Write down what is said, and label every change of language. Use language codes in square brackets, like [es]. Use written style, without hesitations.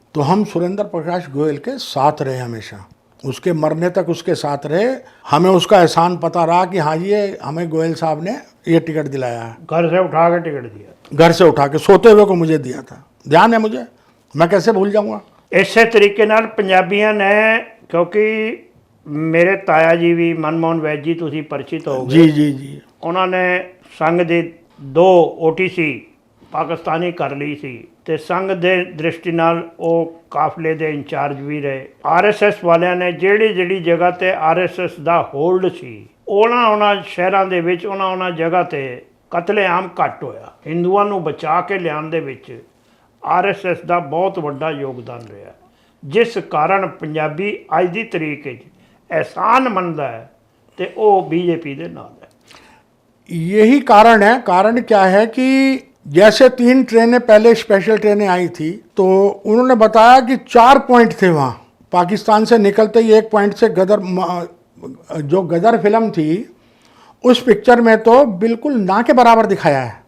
[hi] तो हम सुरेंद्र प्रकाश गोयल के साथ रहे, हमेशा उसके मरने तक उसके साथ रहे। हमें उसका एहसान पता रहा कि हाँ ये हमें गोयल साहब ने ये टिकट दिलाया है। घर से उठा के टिकट दिया, घर से उठा के सोते हुए को मुझे दिया था, ध्यान है मुझे, मैं कैसे भूल जाऊंगा। [pa] ਇਸੇ ਤਰੀਕੇ ਨਾਲ ਪੰਜਾਬੀਆਂ ਨੇ, ਕਿਉਂਕਿ ਮੇਰੇ ਤਾਇਆ ਜੀ ਵੀ ਮਨਮੋਹਨ ਵੈਦ ਜੀ ਤੁਸੀਂ ਪਰਿਚਿਤ ਹੋਗੇ। ਜੀ ਜੀ ਜੀ। ਉਹਨਾਂ ਨੇ ਸੰਘ ਦੇ 2 OTC ਪਾਕਿਸਤਾਨੀ ਕਰ ਲਈ ਸੀ ਤੇ ਸੰਘ ਦੇ ਦ੍ਰਿਸ਼ਟੀ ਨਾਲ ਉਹ ਕਾਫਲੇ ਦੇ ਇੰਚਾਰਜ ਵੀ ਰਹੇ। RSS ਵਾਲਿਆਂ ਨੇ ਜਿਹੜੀ ਜਗ੍ਹਾ ਤੇ RSS ਦਾ ਹੋਲਡ ਸੀ, ਉਹਨਾਂ ਸ਼ਹਿਰਾਂ ਦੇ ਵਿੱਚ ਉਹਨਾਂ ਜਗ੍ਹਾ ਤੇ ਕਤਲੇਆਮ ਘੱਟ ਹੋਇਆ। ਹਿੰਦੂਆਂ ਨੂੰ ਬਚਾ ਕੇ ਲਿਆਉਣ ਦੇ ਵਿੱਚ RSS ਦਾ ਬਹੁਤ ਵੱਡਾ ਯੋਗਦਾਨ ਰਿਹਾ, ਜਿਸ ਕਾਰਨ ਪੰਜਾਬੀ ਅੱਜ ਦੀ ਤਰੀਕ 'ਚ [hi] एहसान मनता है तो वो बीजेपी के नाल है। यही कारण है। कारण क्या है कि जैसे 3 ट्रेनें पहले स्पेशल ट्रेनें आई थी, तो उन्होंने बताया कि 4 पॉइंट थे वहाँ। पाकिस्तान से निकलते ही 1 पॉइंट से जो गदर फिल्म थी उस पिक्चर में तो बिल्कुल ना के बराबर दिखाया है।